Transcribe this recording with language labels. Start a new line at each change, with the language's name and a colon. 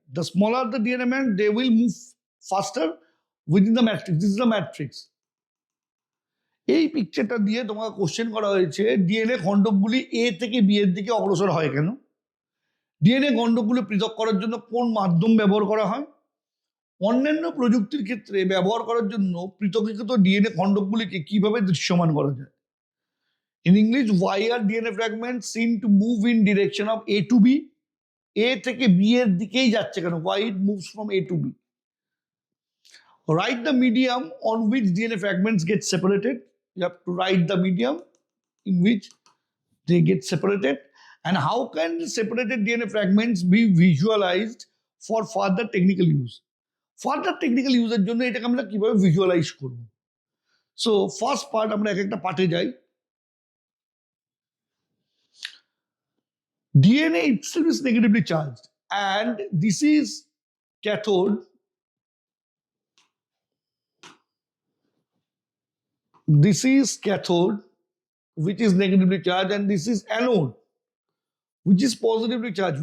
English: The smaller the DNA band, they will move faster within the matrix. This is the matrix.
Bangla: এই পিকচারটা দিয়ে তোমাকে question করা হয়েছে, ডিএনএ খণ্ডকগুলি এ থেকে বি এর দিকে অগ্রসর হয় কেন? ডিএনএ খণ্ডকগুলি পৃথক করার জন্য কোন মাধ্যম ব্যবহার করা হয়? অন্যান্য প্রযুক্তির ক্ষেত্রে ব্যবহার করার জন্য পৃথকীকৃত ডিএনএ খণ্ডকগুলিকে কিভাবে দৃশ্যমান করা যায়?
English: In English, why are DNA fragments seen to move in direction of A to B?
Bangla: A থেকে B এর দিকেই যাচ্ছে কেন?
English: Why it moves from A to B? Write the medium on which DNA fragments get separated. You have to write the medium in which they get separated. And how can the separated DNA fragments be visualized for further technical use? Further technical use
Bangla: এর জন্য এটাকে আমরা কিভাবে visualise করব?
English: So first part,
Bangla: আমরা এক একটা পার্টে যাই।
English: DNA itself is negatively charged, and this is cathode. This is cathode, which is negatively charged, and this is anode, which is positively charged.